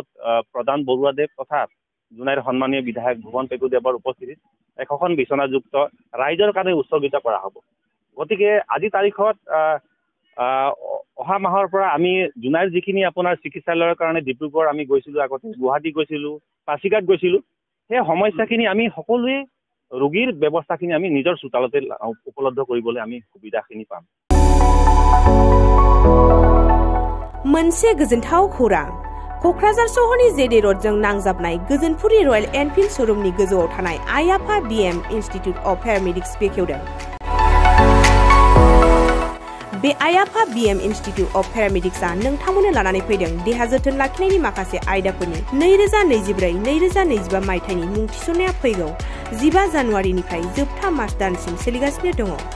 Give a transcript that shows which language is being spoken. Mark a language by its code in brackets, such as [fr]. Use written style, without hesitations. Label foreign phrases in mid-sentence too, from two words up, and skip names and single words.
[as] প্ৰধান বৰুৱাদেৱ তথা জোনাইৰ সন্মানীয় বিধায়ক ভুৱন পেগুদেৱৰ উপস্থিতিত 100খন বিচনাযুক্ত ৰাইজৰ কাৰণে উৎসৰ্গিত কৰা হ'ব গতিকে আজি তাৰিখত অহা মাহৰ পৰা আমি জোনাইৰ যিখিনি আপোনাৰ চিকিৎসালয়ৰ কাৰণে ডিব্ৰুগড় আমি গৈছিলোঁ আগতে গুৱাহাটী গৈছিলোঁ পাছিঘাট গৈছিলোঁ সেই সমস্যাখিনি আমি সকলোৱে ৰোগীৰ ব্যৱস্থাখিনি আমি নিজৰ চোতালতে উপলব্ধ কৰিবলৈ আমি সুবিধাখিনি পাম [brx] मोनसे गोजोनथाव खौरां क'क्राझार सहरनि जेडे र'डजों नांजाबनाय गोजोनपुरी रयेल एनफिल्ड श'रुमनि गोजौआव थानाय आयाफा BM इन्स्टिट्युट अफ पेरामेडिक्स बेखेवदों बे आयाफा BM इन्स्टिट्युट अफ पेरामेडिक्सआ नोंथांमोननो लानानै फैदों देहा जोथोन लाखिनायनि माखासे आयदाफोरनि 2024-2025 मायथाइनि मुं थिसननाया फैगौ 15 जानुवारिनिफ्राय जोबथा मार्च दानसिम सोलिगासिनो दङ